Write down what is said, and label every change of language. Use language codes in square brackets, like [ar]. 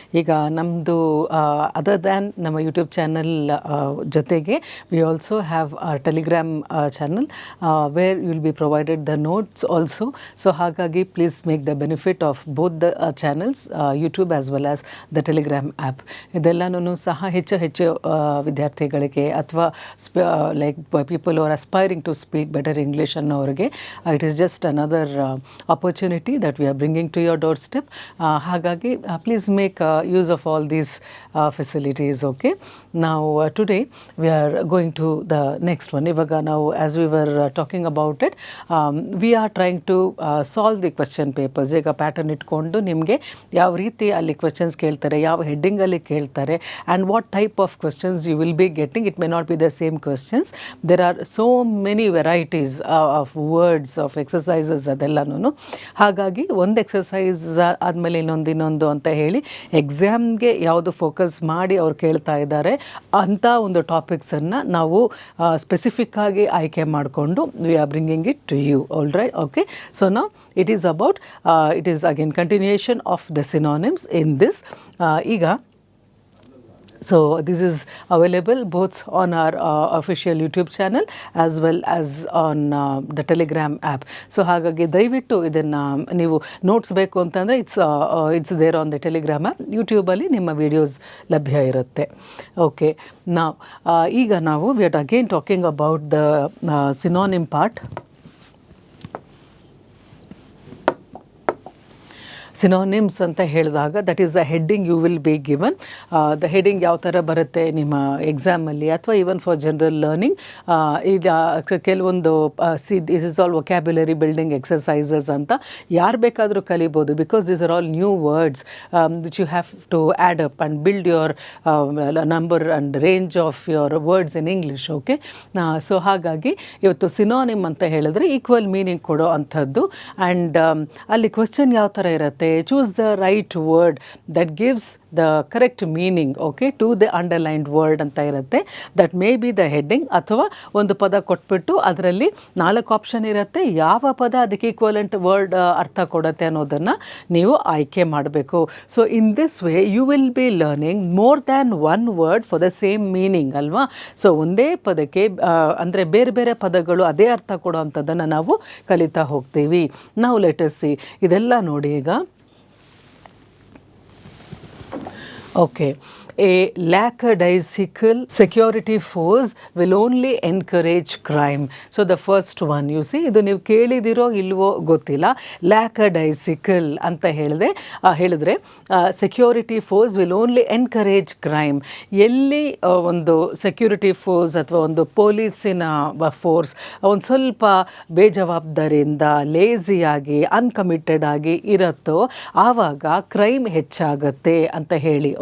[kn] ಈಗ ನಮ್ಮದು other than ನಮ್ಮ ಯೂಟ್ಯೂಬ್ ಚಾನಲ್ ಜೊತೆಗೆ [en] we also have our telegram channel where you will be provided the notes also. So [kn] ಹಾಗಾಗಿ [en] please make the benefit of both the channels, YouTube as well as the telegram app. [kn] ಇದೆಲ್ಲನೂ ಸಹ ಹೆಚ್ಚು ವಿದ್ಯಾರ್ಥಿಗಳಿಗೆ ಅಥವಾ [en] like people are aspiring to speak better English [kn] ಅನ್ನೋರಿಗೆ [en] It is just another opportunity that we are bringing to your doorstep. Hagagi please make use of all these facilities. Okay, now today we are going to the next one. Ivaga now, as we were talking about it, we are trying to solve the question papers. [kn] ಈಗ pattern ಇಟ್ಕೊಂಡು ನಿಮಗೆ ಯಾವ ರೀತಿ ಅಲ್ಲಿ questions ಕೇಳ್ತಾರೆ, ಯಾವ ಹೆಡ್ಡಿಂಗಲ್ಲಿ ಕೇಳ್ತಾರೆ, [en] And what type of questions you will be getting. It may not be the same questions. There are so many varieties of words of exercises [kn] ಅದೆಲ್ಲನೂ. ಹಾಗಾಗಿ ಒಂದು ಎಕ್ಸಸೈಸ್ ಆದಮೇಲೆ ಇನ್ನೊಂದು ಅಂತ ಹೇಳಿ ಎಕ್ಸಾಮ್ಗೆ ಯಾವುದು ಫೋಕಸ್ ಮಾಡಿ ಅವ್ರು ಕೇಳ್ತಾ ಇದ್ದಾರೆ ಅಂಥ ಒಂದು ಟಾಪಿಕ್ಸನ್ನು ನಾವು ಸ್ಪೆಸಿಫಿಕ್ ಆಗಿ ಆಯ್ಕೆ ಮಾಡಿಕೊಂಡು [en] We are bringing it to you. All right, okay. So now it is about it is again continuation of the synonyms in this. [kn] ಈಗ [en] so this is available both on our official YouTube channel as well as on the Telegram app. [kn] So ಹಾಗಾಗಿ ದಯವಿಟ್ಟು ಇದನ್ನು ನೀವು notes ಬೇಕು ಅಂತಂದರೆ [en] It's there on the Telegram app. [kn] ಯೂಟ್ಯೂಬಲ್ಲಿ ನಿಮ್ಮ videos ಲಭ್ಯ ಇರುತ್ತೆ. ಓಕೆ, ಈಗ ನಾವು [en] We are again talking about the synonym part. Synonyms [kn] ಅಂತ ಹೇಳಿದಾಗ [en] That is a heading you will be given. [kn] The heading ಯಾವ ಥರ ಬರುತ್ತೆ ನಿಮ್ಮ ಎಕ್ಸಾಮಲ್ಲಿ ಅಥವಾ [en] Even for general learning. [kn] ಈಗ ಕೆಲವೊಂದು this is all vocabulary building exercises ಅಂತ ಯಾರು ಬೇಕಾದರೂ ಕಲಿಬೋದು. [en] Because these are all new words which you have to add up and build your number and range of your words in English. [kn] Okay, so ಹಾಗಾಗಿ ಇವತ್ತು synonym ಅಂತ ಹೇಳಿದ್ರೆ equal meaning ಕೊಡೋ ಅಂಥದ್ದು. ಆ್ಯಂಡ್ ಅಲ್ಲಿ ಕ್ವೆಶ್ಚನ್ ಯಾವ ಥರ ಇರುತ್ತೆ, [en] choose the right word that gives the correct meaning, okay, to the underlined word [kn] ಅಂತ ಇರುತ್ತೆ. [en] that may be the heading. [kn] ಅಥವಾ ಒಂದು ಪದ ಕೊಟ್ಬಿಟ್ಟು ಅದರಲ್ಲಿ 4 ಆಪ್ಷನ್ ಇರುತ್ತೆ, ಯಾವ ಪದ ಅದಕ್ಕೆ ಈಕ್ವಲೆಂಟ್ ವರ್ಡ್ ಅರ್ಥ ಕೊಡುತ್ತೆ ಅನ್ನೋದನ್ನು ನೀವು ಆಯ್ಕೆ ಮಾಡಬೇಕು. [en] so in this way you will be learning more than one word for the same meaning [kn] ಅಲ್ವಾ. ಸೊ ಒಂದೇ ಪದಕ್ಕೆ ಅಂದರೆ ಬೇರೆ ಬೇರೆ ಪದಗಳು ಅದೇ ಅರ್ಥ ಕೊಡೋ ಅಂಥದ್ದನ್ನು ನಾವು ಕಲಿತಾ ಹೋಗ್ತೀವಿ. ನಾವು [en] Let us see. [kn] ಇದೆಲ್ಲ ನೋಡಿ ಈಗ. [en] Okay, a lackadaisical security force will only encourage crime. So the first one, you see, [kn] ಇದು ನೀವು ಕೇಳಿದಿರೋ ಇಲ್ವೋ ಗೊತ್ತಿಲ್ಲ. [en] lackadaisical [kn] ಅಂತ ಹೇಳಿದ್ರೆ [en] Security force will only encourage crime. [kn] ಎಲ್ಲಿ ಒಂದು ಸೆಕ್ಯೂರಿಟಿ ಫೋರ್ಸ್ ಅಥವಾ ಒಂದು ಪೊಲೀಸಿನ ಫೋರ್ಸ್ ಒಂದು ಸ್ವಲ್ಪ ಬೇಜವಾಬ್ದಾರಿಯಿಂದ ಲೇಸಿಯಾಗಿ ಅನ್ಕಮಿಟೆಡ್ ಆಗಿ ಇರುತ್ತೋ ಆವಾಗ ಕ್ರೈಮ್ ಹೆಚ್ಚಾಗತ್ತೆ ಅಂತ ಹೇಳಿ.